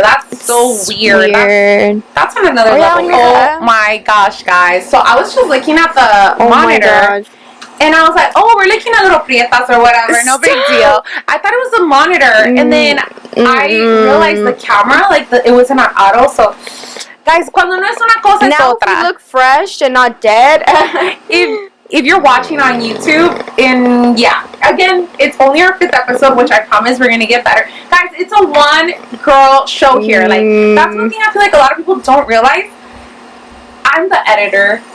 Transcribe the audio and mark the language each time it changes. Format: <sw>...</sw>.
<en>That's so weird. That's on another level. Oh my gosh, guys. So I was just looking at the monitor. And I was like, oh, we're looking at little prietas or whatever. No big deal. I thought it was the monitor. And then I realized the camera, like, it was in an auto. So, guys,</en> <es>cuando no es una cosa es otra.</es> <en>Now if you look fresh and not dead. if you're watching on YouTube, and yeah, again, it's only our 5th episode, which I promise we're gonna get better, guys. It's a one girl show here. Like, that's one thing I feel like a lot of people don't realize. I'm the editor.</en>